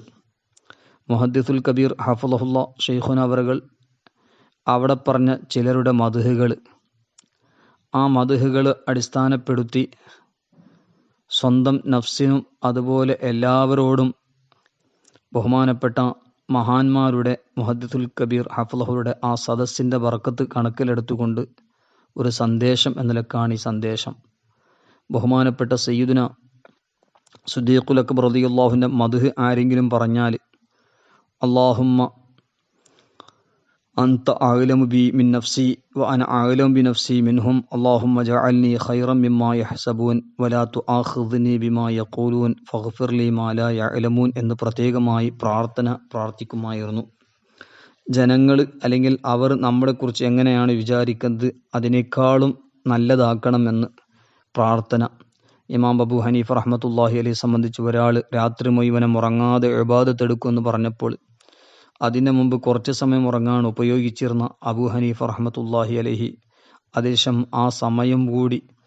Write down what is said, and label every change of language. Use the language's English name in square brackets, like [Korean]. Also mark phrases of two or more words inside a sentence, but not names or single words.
[Arabic] محدث الكبير حفظه الله شيخنا [Malayalam] അവറുകൾ അവിടെ പറഞ്ഞ ചിലരുടെ മദ്ഹുകൾ, ആ മദ്ഹുകൾ അടിസ്ഥാനപ്പെടുത്തി സ്വന്തം നഫ്സിനും അതുപോലെ എല്ലാവരോടും ബഹുമാനപ്പെട്ട മഹാന്മാരുടെ മുഹദ്ദിസുൽ കബീർ ഹഫളഹുയുടെ ആ സദസ്സിൻ്റെ ബർക്കത്ത് കണക്കിലെടുത്തുകൊണ്ട് ഒരു സന്ദേശം എന്ന നിലക്കാണ് ഈ സന്ദേശം. ബഹുമാനപ്പെട്ട സയ്യിദുന സിദ്ദീഖുൽ അക്ബർ റളിയല്ലാഹുവിൻ്റെ മദ്ഹ് ആരെങ്കിലും പറഞ്ഞാൽ [Arabic] أنت أعلم بي من نفسي وأنا أعلم بنفسي منهم اللهم اجعلني خيرا مما يحسبون ولا تؤاخذني بما يقولون فاغفر لي ما لا يعلمون [Malayalam] എന്ന് പ്രത്യേകമായി പ്രാർത്ഥിക്കുമായിരുന്നു. ജനങ്ങൾ അല്ലെങ്കിൽ അവർ നമ്മളെക്കുറിച്ച് എങ്ങനെയാണ് വിചാരിക്കുന്നത് അതിനേക്കാളും നല്ലതാക്കണമെന്ന് പ്രാർത്ഥന. ഇമാം അബൂ ഹനീഫ [Arabic] رحمة الله عليه [Malayalam] സംബന്ധിച്ച് ഒരാൾ രാത്രി മുഴുവനും ഉറങ്ങാതെ ഇബാദത്ത് എടുക്കുമെന്ന് പറഞ്ഞപ്പോൾ അതിനു മുമ്പ് കുറച്ച് സമയം ഉറങ്ങാൻ ഉപയോഗിച്ചിരുന്ന അബൂ ഹനീഫ [Arabic] رحمة الله عليه [Malayalam] അതിശം ആ സമയം കൂടി